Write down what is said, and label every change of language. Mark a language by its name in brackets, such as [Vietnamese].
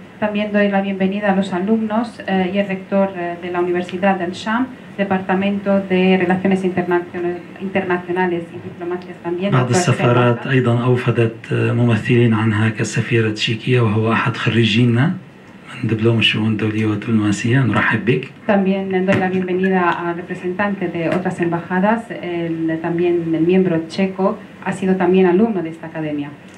[Spanish] También doy la bienvenida a los alumnos y el rector de la Universidad del Sham, Departamento de Relaciones Internacionales y Diplomacias también. [Arabic] بعض السفارات أيضا أوفدت ممثلين عنها كالسفيرة تشيكية، وهو أحد خريجينا من دبلوم الشؤون الدولية والدبلوماسية. نرحب بك. [Spanish] También doy la bienvenida al representante de otras embajadas, también el miembro checo, ha sido también alumno de esta academia.